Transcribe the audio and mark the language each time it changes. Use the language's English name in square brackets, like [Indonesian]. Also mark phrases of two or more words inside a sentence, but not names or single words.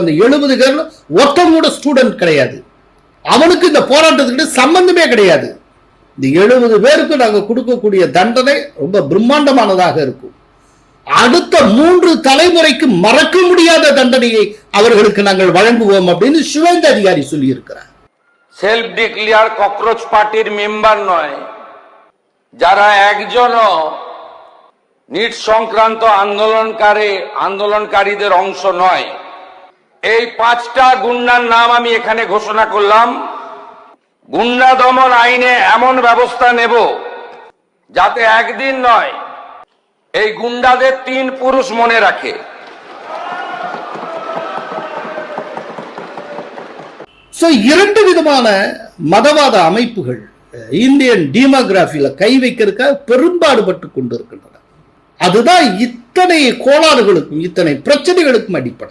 [Tamil] அந்த 70 பேர் ஒருத்தவங்க கூட ஸ்டூடெண்ட் கிடையாது. அவனுக்கு இந்த போராட்டத்துக்கு சம்பந்தமே கிடையாது. இந்த 70 பேருக்கு நாங்க கொடுக்கக்கூடிய தண்டனை ரொம்ப பிரம்மாண்டமானதாக இருக்கும். அடுத்த 3 தலைமுறைக்கு மறக்க முடியாத தண்டனையை அவர்களுக்கு நாங்கள் வழங்குவோம் அப்படின்னு சுவேந்த அதிகாரி சொல்லி இருக்கிறார். [English] self declare [Bangla] ককরোচ পার্টির মেম্বার নয়, যারা একজনও নিট সংক্রান্ত আন্দোলনকারীদের অংশ নয়, এই 5টা গুন্ডার নাম আমি এখানে ঘোষণা করলাম। গুন্ডা দমন আইনে এমন ব্যবস্থা নেব যাতে একদিন নয়, এই গুন্ডাদের 3 পুরুষ মনে রাখে। [Tamil] இரண்டு விதமான மதவாத அமைப்புகள் [English] Indian demographyல [Tamil] கை வைக்கிறதுக்காக பெரும்பாடுபட்டு கொண்டிருக்கின்றன. அதுதான் இத்தனை கோளாறுகளுக்கும் இத்தனை பிரச்சனைகளுக்கும் அடிப்படை.